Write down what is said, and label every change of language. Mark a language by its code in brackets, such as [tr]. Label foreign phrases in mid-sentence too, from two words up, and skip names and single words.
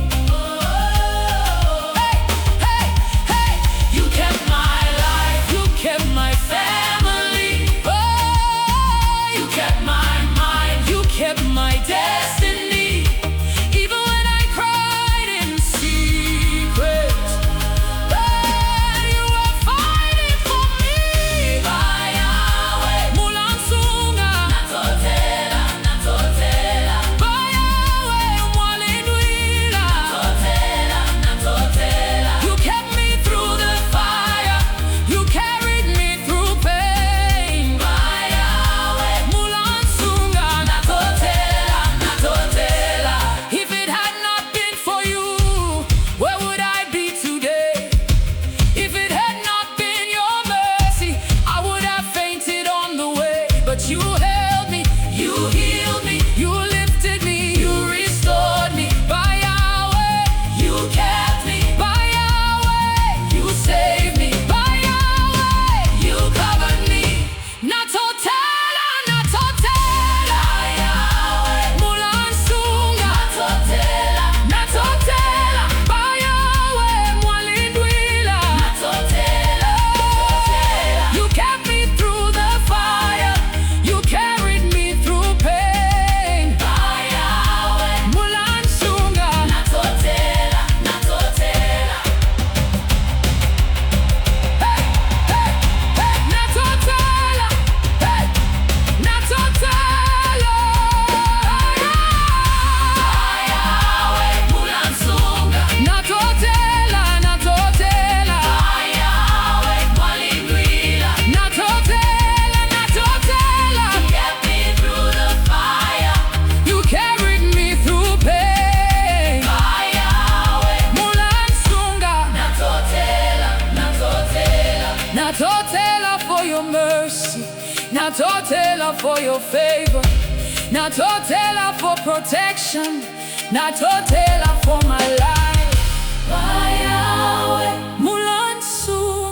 [en] Hey, you kept my life, you kept my family. You kept my mind, you kept my destiny. Even when I cried in secret, you were fighting for me. [bem] Yahweh Mulansunga, natotela. Yahweh Mulansunga, natotela. [en] You kept me through the fire, you carried me through pain. [bem] Yahweh Mulansunga, natotela. [en] If it had not been for you, where would I be today? If it had not been your mercy, I would have fainted on the way. But you held me, you healed me, you lifted me, you restored me. By Yahweh, you kept me. By Yahweh, you saved me. By Yahweh, you covered me. [bem] Natotela. Yahweh Mulansunga, natotela. By Yahweh Mulansunga, natotela. [en] You kept me through the fire, you carried me through pain. [bem] By Yahweh Mulansunga, natotela. Hey, natotela. Yahweh Mulansunga, natotela. Yahweh Mulansunga, natotela. [en] You kept me through the fire, you carried me through pain. Yahweh [bem] Mulansunga, natotela [en] for your mercy, natotela for your favor, natotela for protection, natotela for my life. [bem] Yahweh Mulansunga.